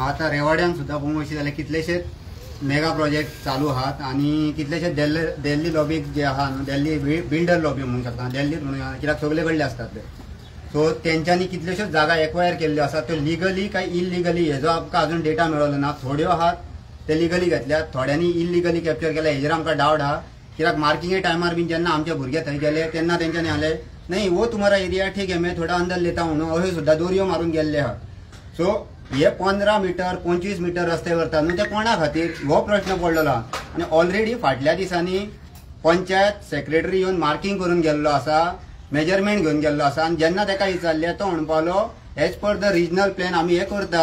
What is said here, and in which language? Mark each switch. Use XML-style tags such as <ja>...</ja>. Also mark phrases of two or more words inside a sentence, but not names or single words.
<kok>आता रेवाड्यान सुद्दां पळोवंक वयशी जाल्यार कितलेशेच</kok> <en>mega project</en> <kok>चालू आहात आणि कितलेशे दिल्ली लॉबीक जे आहा न्हू, दिल्ली बिल्डर लॉबी म्हणूंक शकता, दिल्लीत म्हणून कित्याक सगळे कडले असतात ते. सो तेंच्यांनी कितल्योश्योच जागा एक्वायर केल्ल्यो आसात. त्यो लिगली काय इलिगली हेजो आमकां अजून डेटा मेळ्ळो ना. थोड्यो आहात ते लिगली घेतल्यात, थोड्यांनी इलिगली कॅप्चर केल्या. हेजेर आमकां डावट आहा. कित्याक मार्किंगे टायमार बीन जेन्ना आमचे भुरगे थंय गेले तेन्ना तेंच्यांनी आले</kok> <hi>नाही वो तुम्हारा एरिया ठीक है मैं थोडा अंदर लेता</hi> <kok>म्हणून अशें सुद्दां दोरयो मारून गेल्ले आहात. सो हे 15 मीटर 25 मीटर रस्ते करतात न्हू ते कोणा खातीर हो प्रश्न पडलेलो आहा. आनी ऑलरेडी फाटल्या दिसांनी पंचायत सेक्रेटरी येवन मार्किंग करून गेल्लो आसा, मेजरमेंट घेवन गेल्लो आसा. आनी जेन्ना ताका विचारले तो म्हणपालो</kok> <en>as per the regional plan</en> <kok>आमी हे करता.</kok>